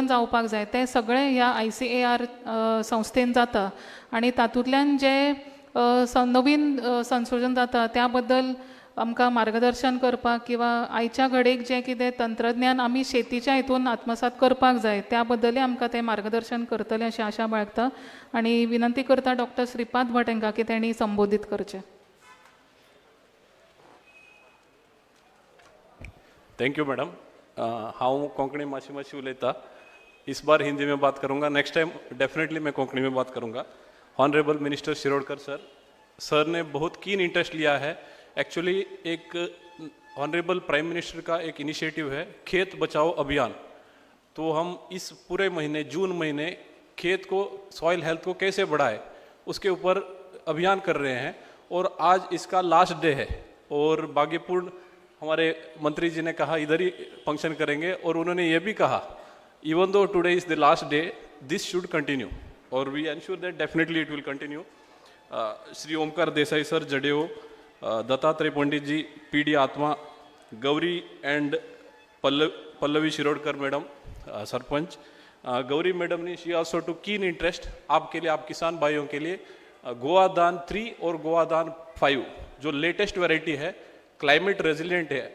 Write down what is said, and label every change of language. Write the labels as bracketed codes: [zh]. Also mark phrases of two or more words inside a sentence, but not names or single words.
[kok] जावपाक जाय ते सगळे ह्या ICAR संस्थेन जाता आनी तातूंतल्यान जे नवीन संशोधन जाता त्या बद्दल आमकां मार्गदर्शन करपाक किंवा आयच्या घडीक जे कितें तंत्रज्ञान आमी शेतीच्या हितून आत्मसात करपाक जाय त्या बद्दलूय आमकां ते मार्गदर्शन करतले अशी आशा बाळगता आनी विनंती करता डॉक्टर श्रीपाद भट हांकां की तेणी संबोधीत करचें. [en] Thank you madam. [kok] हाउ कोंकणी मातशी उलयता. [hi] इस बार हिंदी में बात करूंगा, [en] next time definitely [hi] मैं कोंकणी में बात करूंगा. [en] honourable minister [hi] शिरोडकर सर ने बहुत [en] keen interest [hi] लिया है. एक्चुअली एक [en] honourable prime minister [hi] का एक इनिशिएटिव है खेत बचाओ अभियान. तो हम इस पूरे महीने जून महीने खेत को [en] soil health [hi] को कैसे बढ़ाए उसके ऊपर अभियान कर रहे हैं और आज इसका [en] last day [hi] है. और बागीपुर हमारे मंत्री जी ने कहा इधर ही फंक्शन करेंगे और उन्होंने ये भी कहा [en] even though today is the last day this should continue और we ensure that definitely it will continue. [hi] श्री ओमकार देसाई सर जडेओ, दत्तात्रेय पंडित जी, PD आत्मा, गौरी एंड पल्लवी शिरोडकर मैडम सरपंच. गौरी मैडम ने [en] she also too keen interest [hi] आपके लिए, आप किसान भाइयों के लिए गोआदान 3 और गोआदान 5 जो [en] latest variety [hi] है, [en] climate resilient [hi] है.